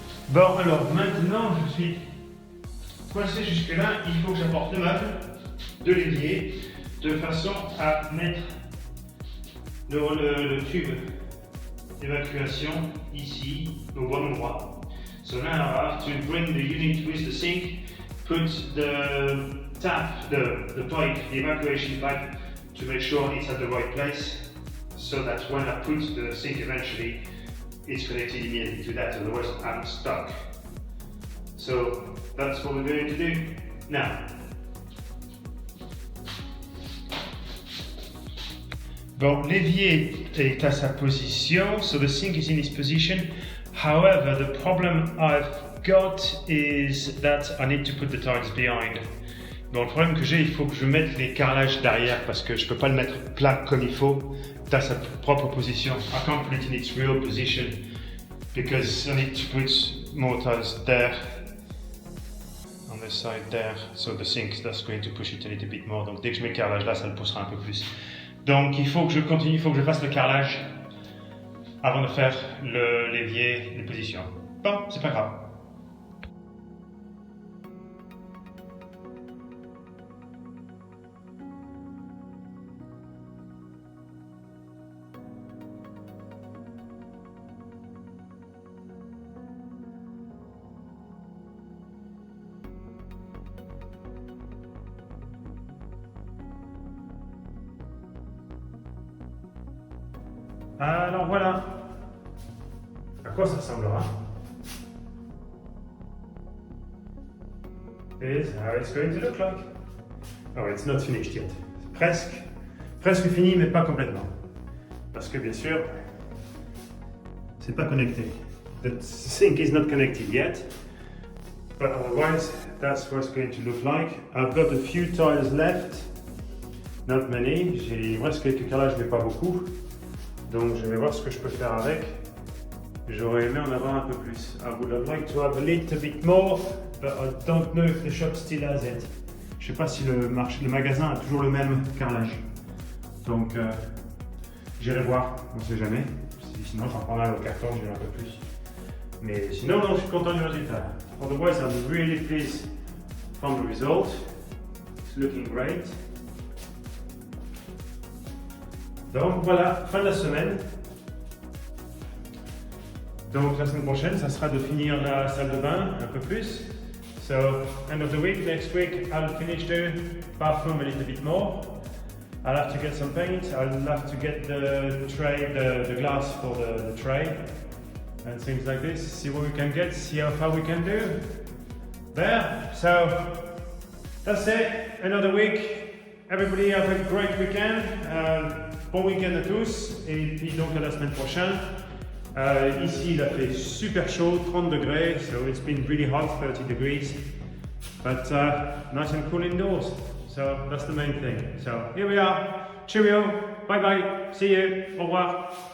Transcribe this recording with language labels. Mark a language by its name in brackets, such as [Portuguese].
[French] Bon, alors maintenant je suis coincé jusque-là, il faut que j'apporte le meuble, de l'évier, de façon à mettre le tube d'évacuation ici, au bon endroit. [English] So now I have to bring the unit with the sink, put the tap, the pipe, the evacuation pipe, to make sure it's at the right place, so that when I put the sink eventually, it's connected immediately to that, otherwise I'm stuck. So that's what we're going to do now. [French] Bon, l'évier est à sa position, [English] so the sink is in its position. However, the problem I've got is that I need to put the tiles behind. [French] Bon, le problème que j'ai, il faut que je mette les carrelages derrière parce que je ne peux pas le mettre plat comme il faut dans sa propre position. [English] I can't put it in its real position because I need to put more tiles there on the side there. So the sink, that's going to push it a little bit more. [French] Donc dès que je mets le carrelage là, ça le poussera un peu plus. Donc il faut que je continue, il faut que je fasse le carrelage avant de faire l'évier, les positions. Bon, c'est pas grave. Alors voilà, à quoi ça ressemblera. [English] Here's how it's going to look like. Oh, it's not finished yet. [French] Presque fini, mais pas complètement. Parce que bien sûr, c'est pas connecté. [English] The sink is not connected yet, but otherwise, that's what it's going to look like. I've got a few tiles left, not many. [French] Il me reste quelques carrelages, mais pas beaucoup. Donc je vais voir ce que je peux faire avec. J'aurais aimé en avoir un peu plus. [English] I would have liked to have a little bit more, but I don't know if the shop still has it. [French] Je sais pas si le magasin a toujours le même carrelage. Donc j'irai voir, on sait jamais. sinon j'en prendrai au carton, je vais un peu plus. Mais sinon, non, je suis content du résultat. [English] Otherwise, I'm really pleased from the result. It's looking great. [French] Donc voilà, fin de la semaine. Donc la semaine prochaine, ça sera de finir la salle de bain un peu plus. [English] So, end of the week, next week, I'll finish the bathroom a little bit more. I'll have to get some paint, I'll have to get the tray, the glass for the tray, and things like this. See what we can get, see how far we can do. There, so that's it, another week. Everybody have a great weekend. [French] Bon week-end à tous, et puis donc à la semaine prochaine. Ici il a fait super chaud, 30 degrés, [English] so it's been really hot, 30 degrees, but nice and cool indoors, so that's the main thing. So here we are, cheerio, bye bye, see you, [French] au revoir.